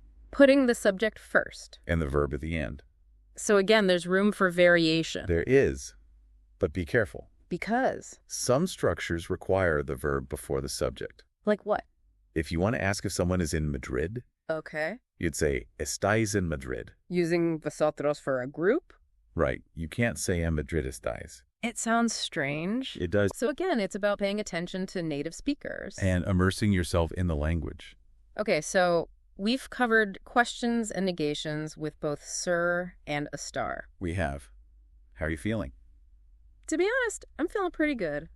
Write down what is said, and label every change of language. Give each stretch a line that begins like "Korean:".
English: Putting the subject first. And the verb at the end. So again, there's room for variation. There is, but be careful. Because? Some structures require the verb before the subject. Like what? If you want to ask if someone is in Madrid, Okay. you'd say,
Spanish: ¿estáis en Madrid?
English: Using vosotros for a group? Right. You can't say
Spanish: en Madrid estáis.
English: It sounds strange. It does. So again, it's about paying attention to native speakers. And immersing yourself in the language. Okay, so we've covered questions and negations with both ser and estar. We have. How are you feeling? To be honest, I'm feeling pretty good.